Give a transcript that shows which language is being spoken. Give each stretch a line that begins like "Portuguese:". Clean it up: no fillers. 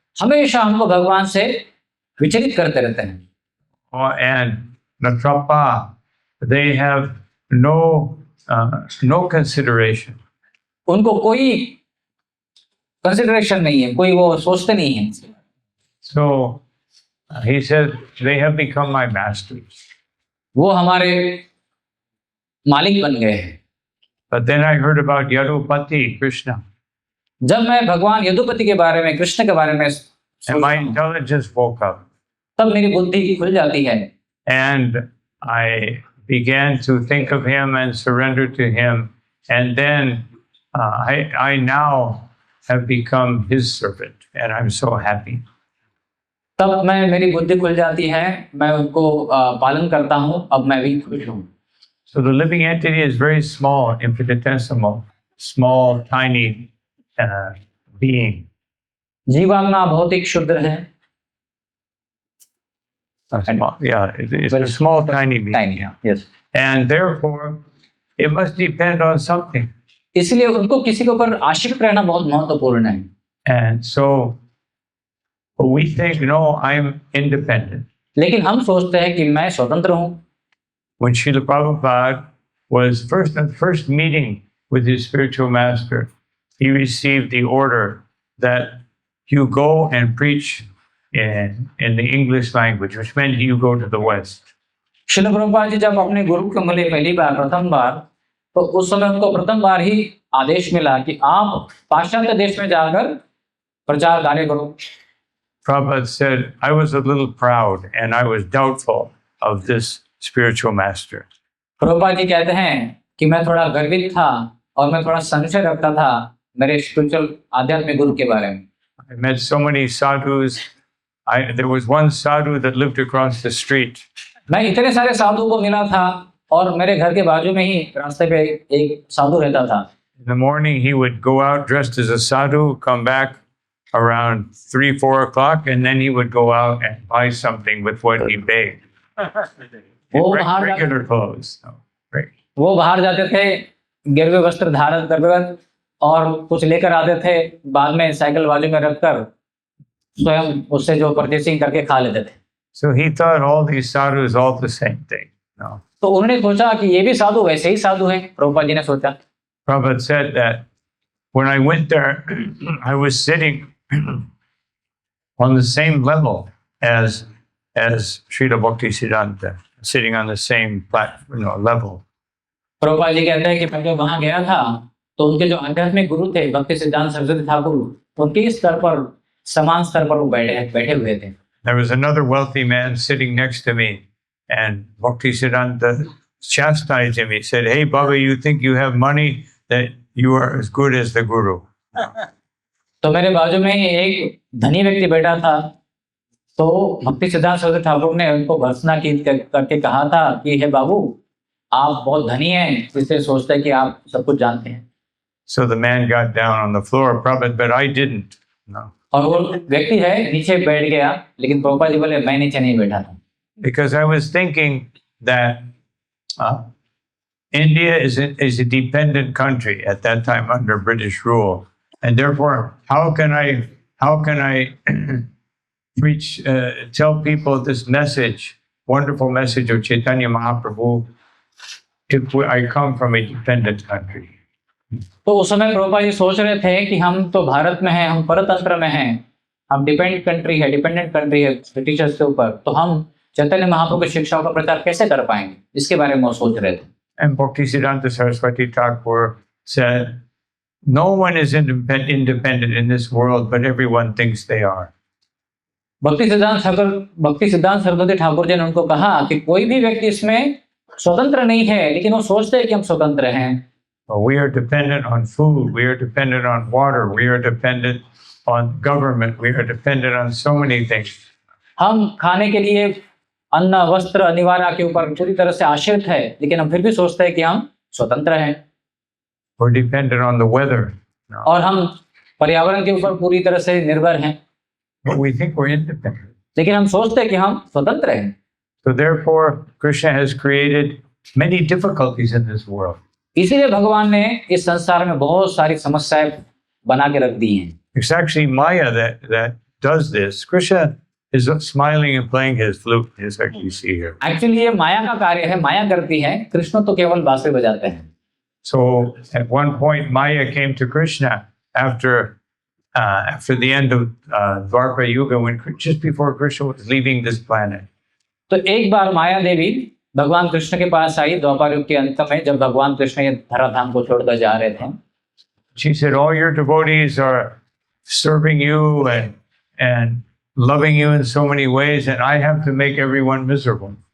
Hindi: हमेशा हमको भगवान से विचलित करते रहते हैं।
English: And natrapa, they have no consideration.
Hindi: उनको कोई कंसिडरेशन नहीं है, कोई वो सोचते नहीं है।
English: So he said, they have become my masters.
Hindi: वो हमारे मालिक बन गए हैं।
English: But then I heard about Yadupati, Krishna.
Hindi: जब मैं भगवान यदुपति के बारे में, कृष्ण के बारे में
English: And my intelligence woke up.
Hindi: तब मेरी बुद्धि खुल जाती है।
English: And I began to think of him and surrender to him. And then I now have become his servant. And I'm so happy.
Hindi: तब मेरी बुद्धि खुल जाती है, मैं उनको पालन करता हूँ, अब मैं भी खुश हूँ।
English: So the living entity is very small, infinitesimal, small, tiny being.
Hindi: जीवात्मा भौतिक शुद्र है।
English: Yeah, it's a small, tiny being. Tiny, yes. And therefore, it must depend on something.
Hindi: इसलिए उनको किसी के ऊपर आश्रित रहना बहुत महत्वपूर्ण है।
English: And so we think, no, I'm independent.
Hindi: लेकिन हम सोचते हैं कि मैं स्वतंत्र हूँ।
English: When Srila Prabhupada was first meeting with his spiritual master, he received the order that you go and preach in the English language, which meant you go to the West.
Hindi: Srila Prabhupada ji जब अपने गुरु को मिले पहली बार, प्रथम बार, तो उस समय उनको प्रथम बार ही आदेश मिला कि आप पाश्चात्य देश में जाकर प्रचार कार्य करो।
English: Prabhupada said, I was a little proud and I was doubtful of this spiritual master.
Hindi: Prabhupada ji कहते हैं कि मैं थोड़ा गर्वित था और मैं थोड़ा संशय रखता था मेरे स्पिरिचुअल आध्यात्मिक गुरु के बारे में।
English: I met so many sadhus. There was one sadhu that lived across the street.
Hindi: मैं इतने सारे साधु को मिला था और मेरे घर के बाजू में ही रास्ते पे एक साधु रहता था।
English: In the morning, he would go out dressed as a sadhu, come back around 3-4 o'clock, and then he would go out and buy something with what he begged. Regular clothes. Right.
Hindi: वो बाहर जाते थे गिरवे वस्त्र धारण कर और कुछ लेकर आते थे, बाद में साइकिल बाजू में रखकर स्वयं उससे जो परचेसिंग करके खा लेते थे।
English: So he thought all these sadhus all the same thing. No.
Hindi: तो उन्होंने सोचा कि ये भी साधु वैसे ही साधु हैं। प्रभुपाद जी ने सोचा।
English: Prabhupada said that when I went there, I was sitting on the same level as Srila Bhaktisiddhanta, sitting on the same platform, level.
Hindi: Prabhupada ji कहते हैं कि मैं जब वहां गया था तो उनके जो आध्यात्मिक गुरु थे भक्ति सिद्धांत सरस्वती ठाकुर, उनके स्तर पर समान स्तर पर वो बैठे हुए थे।
English: There was another wealthy man sitting next to me, and Bhaktisiddhanta chastised him. He said, "Hey, Baba, you think you have money, that you are as good as the Guru."
Hindi: तो मेरे बाजू में एक धनी व्यक्ति बैठा था, तो भक्ति सिद्धांत सरस्वती ठाकुर ने उनको भर्त्सना की करके कहा था कि हे बाबू, आप बहुत धनी हैं, इसलिए सोचते हैं कि आप सब कुछ जानते हैं।
English: So the man got down on the floor, Prabhupada, but I didn't. No.
Hindi: और वो व्यक्ति है नीचे बैठ गया, लेकिन प्रभुपाद जी बोले मैं नीचे नहीं बैठा था,
English: Because I was thinking that India is a dependent country at that time under British rule, and therefore, how can I preach, tell people this message, wonderful message of Chaitanya Mahaprabhu, if I come from a dependent country?
Hindi: तो उस समय प्रभुपाद जी सोच रहे थे कि हम तो भारत में हैं, हम परतंत्र में हैं, हम
English: dependent country
Hindi: है ब्रिटिशर्स के ऊपर, तो हम चैतन्य महाप्रभु की शिक्षाओं का प्रचार कैसे कर पाएंगे, इसके बारे में वो सोच रहे थे।
English: And Bhaktisiddhanta Saraswati Thakur said, "No one is independent in this world, but everyone thinks they are."
Hindi: भक्ति सिद्धांत सरस्वती ठाकुर जी ने उनको कहा कि कोई भी व्यक्ति इसमें स्वतंत्र नहीं है, लेकिन वो सोचते हैं कि हम स्वतंत्र हैं।
English: We are dependent on food, we are dependent on water, we are dependent on government, we are dependent on so many things.
Hindi: हम खाने के लिए अन्न, वस्त्र, अनिवार्य के ऊपर पूरी तरह से आश्रित है, लेकिन हम फिर भी सोचते हैं कि हम स्वतंत्र हैं।
English: We're dependent on the weather. No.
Hindi: और हम पर्यावरण के ऊपर पूरी तरह से निर्भर हैं,
English: But we think we're independent.
Hindi: लेकिन हम सोचते हैं कि हम स्वतंत्र हैं।
English: So therefore, Krishna has created many difficulties in this world.
Hindi: इसीलिए भगवान ने इस संसार में बहुत सारी समस्याएं बना के रख दी हैं।
English: It's actually Maya that does this. Krishna is smiling and playing his flute, as you see here.
Hindi: Actually ये माया का कार्य है, माया करती है, कृष्ण तो केवल बांसुरी बजाते हैं।
English: So at one point, Maya came to Krishna after the end of Dwapara Yuga, just before Krishna was leaving this planet.
Hindi: तो एक बार माया देवी भगवान कृष्ण के पास आई द्वापर युग के अंत में, जब भगवान कृष्ण ये धराधाम को छोड़कर जा रहे थे।
English: She said, "All your devotees are serving you and loving you in so many ways, and I have to make everyone miserable."